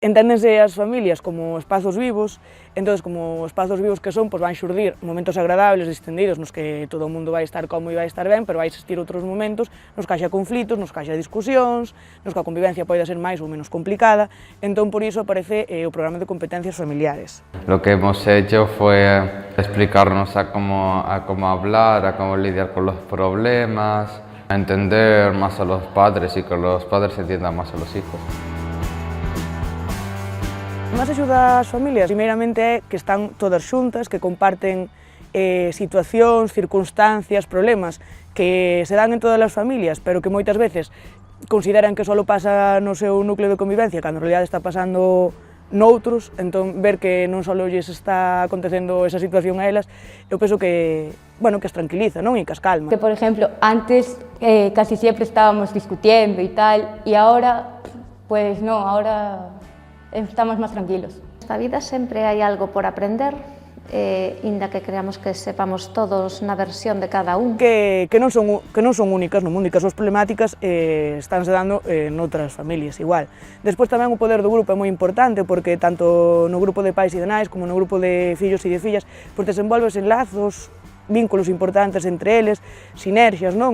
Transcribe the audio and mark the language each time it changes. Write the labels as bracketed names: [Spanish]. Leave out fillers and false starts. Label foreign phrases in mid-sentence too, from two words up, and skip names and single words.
[Galician] Enténdense as familias como espazos vivos, entón, como espazos vivos que son, pois van xurdir momentos agradables, distendidos, nos que todo o mundo vai estar cómodo e vai estar ben, pero vai existir outros momentos nos que haxa conflitos, nos que haxa discusións, nos que a convivencia pode ser máis ou menos complicada, entón por iso aparece o programa de competencias familiares. [Spanish] Lo que hemos hecho fue explicarnos a cómo hablar, a cómo lidiar con los problemas, a entender más a los padres y que los padres entiendan más a los hijos. [Galician] O máis axuda ás familias, primeiramente, é que están todas xuntas, que comparten situacións, circunstancias, problemas que se dan en todas as familias, pero que moitas veces consideran que só pasa no seu núcleo de convivencia, cando [Spanish] en realidad [Galician] está pasando noutros, entón ver que non só lles está acontecendo esa situación a elas, eu penso que, bueno, que as tranquiliza, non? E que as calma. [Spanish] Que, por ejemplo, antes casi siempre estábamos discutiendo y tal, y ahora, pues no, ahora estamos máis tranquilos. [Galician] Nesta vida sempre hai algo por aprender, inda que creamos que sepamos todos na versión de cada un. Que non son únicas no mundo e que as súas problemáticas estánse dando noutras familias igual. Despois tamén o poder do grupo é moi importante porque tanto no grupo de pais e de nais como no grupo de fillos e de fillas pois desenvolves lazos, vínculos importantes entre eles, sinerxias, non?